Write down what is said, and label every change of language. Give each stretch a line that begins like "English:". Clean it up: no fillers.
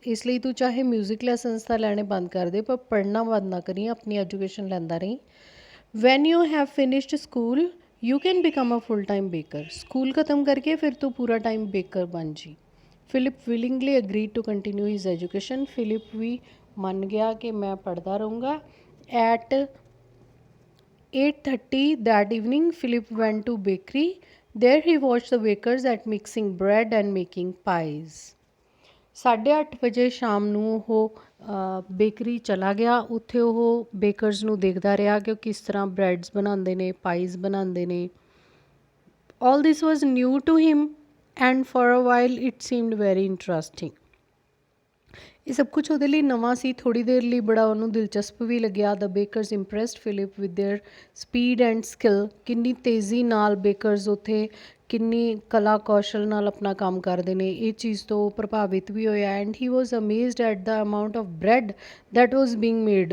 Punjabi: ਇਸ ਲਈ ਤੂੰ ਚਾਹੇ ਮਿਊਜ਼ਿਕ ਲੈਸਨਸ ਤਾਂ ਲੈਣੇ ਬੰਦ ਕਰ ਦੇ ਪਰ ਪੜ੍ਹਨਾ ਬੰਦ ਨਾ ਕਰੀ, ਆਪਣੀ ਐਜੂਕੇਸ਼ਨ ਲੈਂਦਾ ਰਹੀ।
English: When you have finished school you can become a full time baker.
Punjabi: School ਖ਼ਤਮ ਕਰਕੇ ਫਿਰ ਤੂੰ ਪੂਰਾ ਟਾਈਮ ਬੇਕਰ ਬਣ ਜੀ।
English: Philip willingly agreed to continue his education.
Punjabi: Philip ਵੀ ਮੰਨ ਗਿਆ ਕਿ ਮੈਂ ਪੜ੍ਹਦਾ ਰਹੂੰਗਾ।
English: At 8:30 that evening, Philip went to bakery. There he watched the bakers at mixing bread and making pies.
Punjabi: 8:30 ਵਜੇ ਸ਼ਾਮ ਨੂੰ ਉਹ ਬੇਕਰੀ ਚਲਾ ਗਿਆ। ਉੱਥੇ ਉਹ ਬੇਕਰਸ ਨੂੰ ਦੇਖਦਾ ਰਿਹਾ ਕਿ ਉਹ ਕਿਸ ਤਰ੍ਹਾਂ ਬ੍ਰੈਡਸ ਬਣਾਉਂਦੇ ਨੇ, ਪਾਈਜ਼ ਬਣਾਉਂਦੇ ਨੇ।
English: All this was new to him and for a while it seemed very interesting.
Punjabi: ਇਹ ਸਭ ਕੁਛ ਉਹਦੇ ਲਈ ਨਵਾਂ ਸੀ। ਥੋੜ੍ਹੀ ਦੇਰ ਲਈ ਬੜਾ ਉਹਨੂੰ ਦਿਲਚਸਪ ਵੀ ਲੱਗਿਆ।
English: The bakers impressed Philip with their speed and skill.
Punjabi: ਕਿੰਨੀ ਤੇਜ਼ੀ ਨਾਲ ਬੇਕਰਸ ਉੱਥੇ ਕਿੰਨੀ ਕਲਾ ਕੌਸ਼ਲ ਨਾਲ ਆਪਣਾ ਕੰਮ ਕਰਦੇ ਨੇ, ਇਹ ਚੀਜ਼ ਤੋਂ ਪ੍ਰਭਾਵਿਤ ਵੀ ਹੋਇਆ।
English: And he was amazed at the amount of bread that was being made.